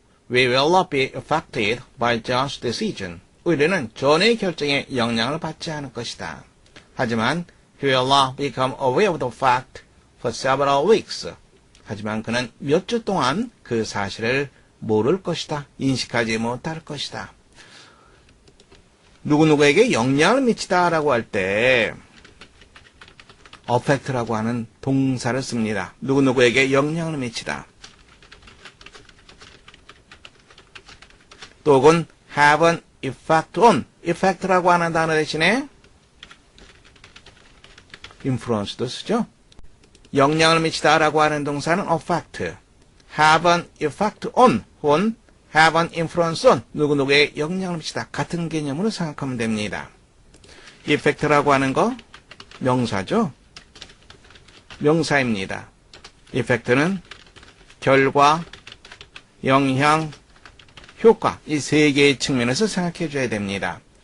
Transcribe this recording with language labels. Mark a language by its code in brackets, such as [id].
[en] We will not be affected by John's decision. [ko] 우리는 존의 결정에 영향을 받지 않을 것이다. 하지만 [en] he will not become aware of the fact for several weeks. [ko] 하지만 그는 몇 주 동안 그 사실을 모를 것이다. 인식하지 못할 것이다. 누구누구에게 영향을 미치다라고 할 때 affect라고 하는 동사를 씁니다. 누구누구에게 영향을 미치다. 또 혹은 have an effect on, effect라고 하는 단어 대신에 influence도 쓰죠. 영향을 미치다라고 하는 동사는 affect, have an effect on, 혹은 have an influence on, 누구누구에 영향을 미치다. 같은 개념으로 생각하면 됩니다. effect라고 하는 거 명사죠. 명사입니다. effect는 결과, 영향, 효과, 이 세 개의 측면에서 생각해 줘야 됩니다.